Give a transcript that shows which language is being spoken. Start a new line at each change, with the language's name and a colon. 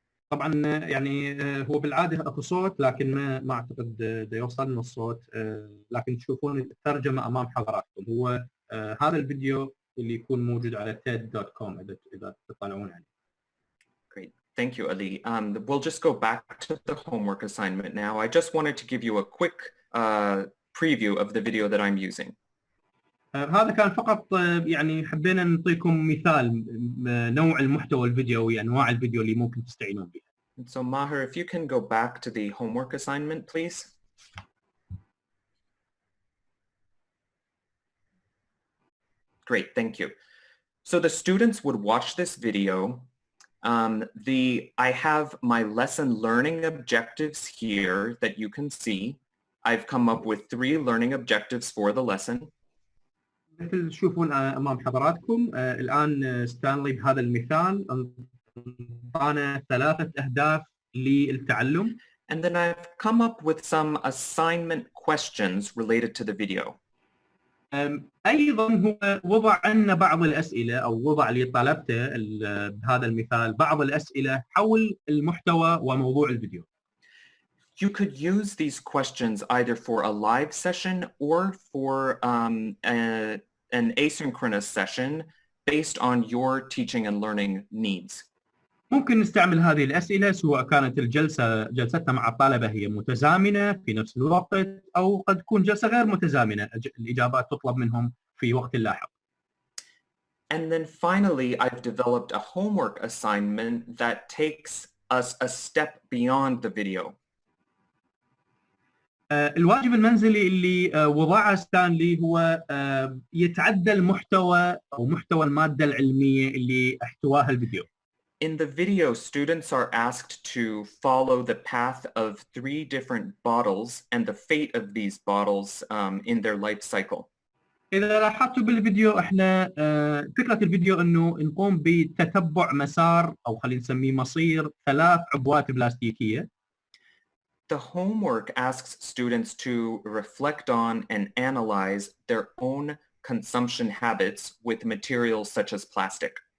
Arabic: طبعا يعني هو بالعاده اكو صوت لكن ما اعتقد دا يوصلنا الصوت، لكن تشوفون الترجمه امام حضراتكم. هو هذا الفيديو اللي يكون موجود على TED.com اذا تطلعون عليه.
English: Great. Thank you, Ali. We'll just go back to the homework assignment now. I just wanted to give you a quick preview of the video that I'm using.
Arabic: هذا كان فقط يعني حبينا نعطيكم مثال نوع المحتوى الفيديوي، انواع الفيديو اللي ممكن تستعينون بها.
English: So Maher, if you can go back to the homework assignment, please. Great, thank you. So the students would watch this video. I have my lesson learning objectives here that you can see. I've come up with 3 learning objectives for the lesson.
Arabic: مثل تشوفون امام حضراتكم الان ستانلي بهذا المثال أعطانا 3 أهداف للتعلم.
English: And then I've come up with some assignment questions related to the video.
Arabic: أيضا هو وضع لنا بعض الأسئلة أو وضع لطلبته بهذا المثال بعض الأسئلة حول المحتوى وموضوع الفيديو.
English: You could use these questions either for a live session or for an asynchronous session based on your teaching and learning needs.
Arabic: ممكن نستعمل هذه الأسئلة سواء كانت جلستنا مع الطلبة هي متزامنة في نفس الوقت أو قد تكون جلسة غير متزامنة، الإجابات تطلب منهم في وقت لاحق.
English: And then finally, I've developed a homework assignment that takes us a step beyond the video.
Arabic: الواجب المنزلي اللي وضعه ستانلي هو يتعدى المحتوى أو محتوى المادة العلمية اللي احتواها الفيديو.
English: In the video, students are asked to follow the path of 3 different bottles and the fate of these bottles in their life cycle.
Arabic: إذا لاحظتوا بالفيديو احنا فكرة الفيديو إنه نقوم بتتبع مسار أو خلينا نسميه مصير 3 عبوات بلاستيكية.
English: The homework asks students to reflect on and analyze their own consumption habits with materials such as plastic.